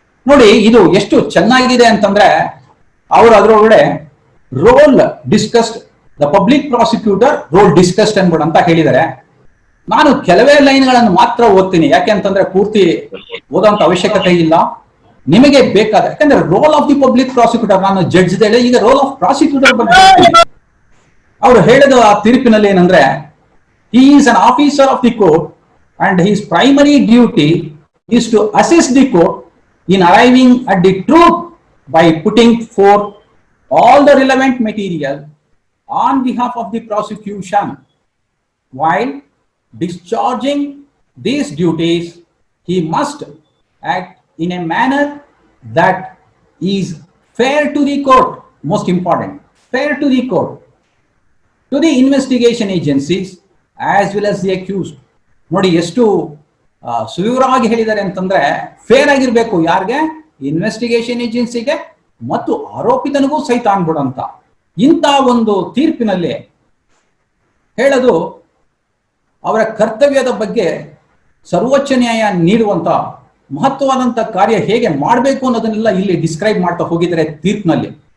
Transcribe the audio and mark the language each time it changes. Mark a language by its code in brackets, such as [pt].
[kn] ನೋಡಿ, ಇದು ಎಷ್ಟು ಚೆನ್ನಾಗಿದೆ ಅಂತಂದ್ರೆ ಅವರು ಅದರೊಳಗಡೆ [en] role discussed, the public prosecutor role discussed [kn] ಅನ್ಬಿಡು ಅಂತ ಹೇಳಿದ್ದಾರೆ. ನಾನು ಕೆಲವೇ ಲೈನ್ಗಳನ್ನು ಮಾತ್ರ ಓದ್ತೀನಿ, ಯಾಕೆ ಅಂತಂದ್ರೆ ಪೂರ್ತಿ ಓದೋಂತ ಅವಶ್ಯಕತೆ ಇಲ್ಲ. ನಿಮಗೆ ಬೇಕಾದ, ಯಾಕಂದ್ರೆ role of the public prosecutor, ನಾನು ಜಡ್ಜ್ ಹೇಳಿ ಈಗ ರೋಲ್ ಆಫ್ ಪ್ರಾಸಿಕ್ಯೂಟರ್ ಬಗ್ಗೆ ಅವರು ಹೇಳಿದ ಆ ತೀರ್ಪಿನಲ್ಲಿ ಏನಂದ್ರೆ, [en] he is an officer of the court and his primary duty is to assist the court in arriving at the truth by putting forth all the relevant material on behalf of the prosecution. While discharging these duties, he must act in a manner that is fair to the court. Most important, fair to the court, to the investigation agencies as well as the accused. [kn] ನೋಡಿ, ಎಷ್ಟು ಸುವಿವರವಾಗಿ ಹೇಳಿದ್ದಾರೆ ಅಂತಂದ್ರೆ, fair ಆಗಿರ್ಬೇಕು ಯಾರಿಗೆ? Investigation ಏಜೆನ್ಸಿಗೆ ಮತ್ತು ಆರೋಪಿತನಿಗೂ ಸಹಿತ ಅನ್ಬಿಡಂತ ಇಂಥ ಒಂದು ತೀರ್ಪಿನಲ್ಲಿ ಹೇಳೋದು ಅವರ ಕರ್ತವ್ಯದ ಬಗ್ಗೆ ಸರ್ವೋಚ್ಚ ನ್ಯಾಯ ನೀಡುವಂತ ಮಹತ್ವವಾದಂತ ಕಾರ್ಯ ಹೇಗೆ ಮಾಡಬೇಕು ಅನ್ನೋದನ್ನೆಲ್ಲ ಇಲ್ಲಿ ಡಿಸ್ಕ್ರೈಬ್ ಮಾಡ್ತಾ ಹೋಗಿದ್ದಾರೆ ತೀರ್ಪಿನಲ್ಲಿ.